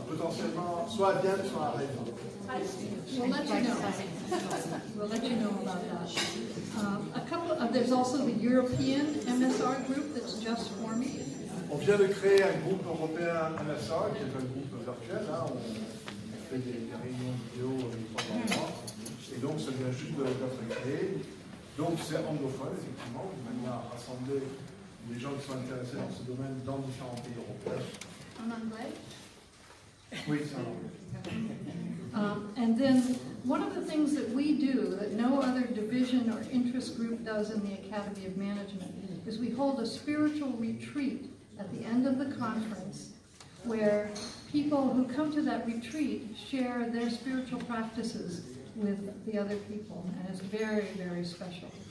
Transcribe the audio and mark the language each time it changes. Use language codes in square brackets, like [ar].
[fr] Potentiellement, soit à Vienne, soit à Haïfa. [en] We'll let you know. We'll let you know about that. There's also the European MSR group that's just forming. [fr] On vient de créer un groupe européen MSR, qui est un groupe virtuel. Hein. On fait des réunions vidéo une fois par mois. Et donc, ça vient juste d'être créé. Donc, c'est anglophone, effectivement, de manière à rassembler les gens qui sont intéressés dans ce domaine dans différents pays européens. En anglais? Oui, c'est en anglais. [en] And then one of the things that we do that no other division or interest group does in the Academy of Management is we hold a spiritual retreat at the end of the conference where people who come to that retreat share their spiritual practices with the other people, and it's very, very special.